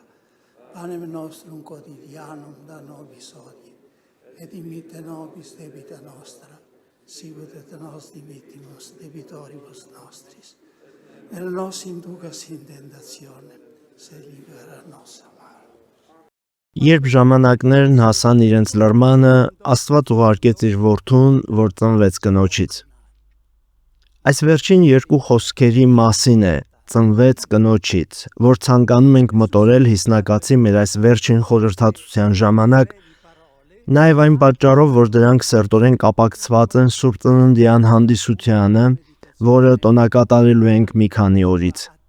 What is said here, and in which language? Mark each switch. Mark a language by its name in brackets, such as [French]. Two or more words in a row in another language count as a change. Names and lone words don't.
[Latin] Panem nostrum quotidianum da nobis hodie, et dimitte nobis debita nostra, sicut et nos dimittimus debitoribus nostris. Et nos inducas in tentationem, sed libera nos a malo. [Armenian] Երբ ժամանակներն հասան իրենց լրմանը, Աստված ուղարկեց իր որդուն, որ ծնվեց կնոջից։ Այս վերջին երկու խոսքերի մասին է, ծնվեց կնոջից, որ ցանկանում ենք մտորել հիսնակացի մեր այս վերջին խորհրդատության ժամանակ, նաև այն պատճառով, որ դրանք սերտորեն կապակցված են Սուրբ Ծննդյան հանդիսությանը, որը տոնակատարելու ենք մի քանի օրից։